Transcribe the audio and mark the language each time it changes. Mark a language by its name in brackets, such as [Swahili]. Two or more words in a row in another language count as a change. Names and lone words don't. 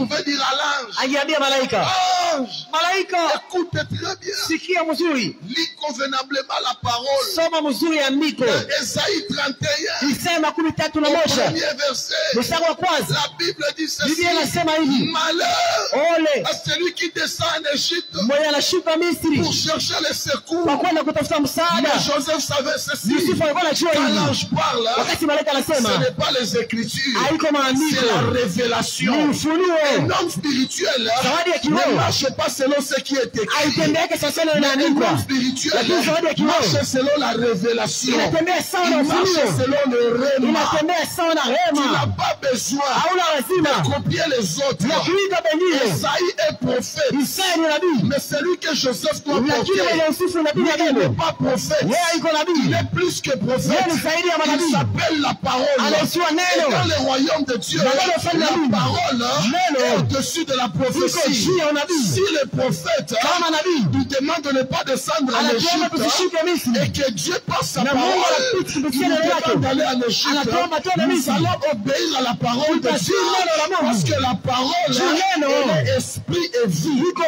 [French] pouvait dire à l'ange: [Swahili] angeambia malaika, [French] Ange, [Swahili] malaika, [French] écoute très bien, [Swahili] sikia mzuri, [French] lis convenablement la parole. [Swahili] soma mzuri andiko. [French] Dans Ésaïe 31, [Swahili] Isema 13 na [French] au [Swahili] moja [French] premier verset, [Swahili] mstari wa kwanza, [French] la Bible dit ceci: [Swahili] Biblia inasema hivi, [French] malheur [Swahili] ole [French] à celui qui descend en Égypte [Swahili] mwenye anashuka Misri [French] pour chercher les secours. [Swahili] kwa kwenda kutafuta [French] Mais [Swahili] msaada. [French] Joseph savait ceci: [Swahili] Yusufu alikuwa anajua [French] quand [Swahili] hivi, [French] l'ange parle, [Swahili] wakati malaika [French] ce [Swahili] anasema [French] n'est pas les écritures, [Swahili] haiko [French] c'est [Swahili] maandiko, [French] la révélation. [Swahili] ni [French] Un [Swahili] ufunuo. [French] homme spirituel [Swahili] Zawadi ya [French] ne [Swahili] kiroho [French] marche pas selon ce qui est écrit. [Swahili] aitembeake sasa na [French] Un [Swahili] inaandikwa, [French] homme spirituel [Swahili] lakini zawadi ya kiroho [French] marche selon la révélation. [Swahili] inatembea sawa [French] Il [Swahili] na [French] marche [Swahili] ufunuo, [French] selon le rhéma. [Swahili] inatembea sawa na [French] Tu n'as [Swahili] rema. [French] pas besoin [Swahili] Hauna lazima [French] de copier les autres. [Swahili] ya kuiga bengine. [French] Esaïe est prophète, [Swahili] Isaya ni nabii, [French] mais celui que Joseph doit [Swahili] lakini [French] porter, [Swahili] mwenye Yusufu nabii [French] lui, [Swahili] ya [French] il n'est [Swahili] Mungu, [French] pas prophète. [Swahili] yeye iko [French] Il [Swahili] nabii, [French] est plus que prophète. [Swahili] yeye ni zaidi ya [French] Il [Swahili] manabii, [French] s'appelle la parole. [Swahili] anaitwa [French] Et dans neno. le royaume de Dieu, Dans le royaume de la Dieu, parole [Swahili] neno [French] est au-dessus de la prophétie. Si le prophète nous demande de ne pas descendre en Égypte et que Dieu passe sa parole, il nous demande d'aller en Égypte, nous allons obéir à la parole de Dieu parce que la parole est esprit et vie.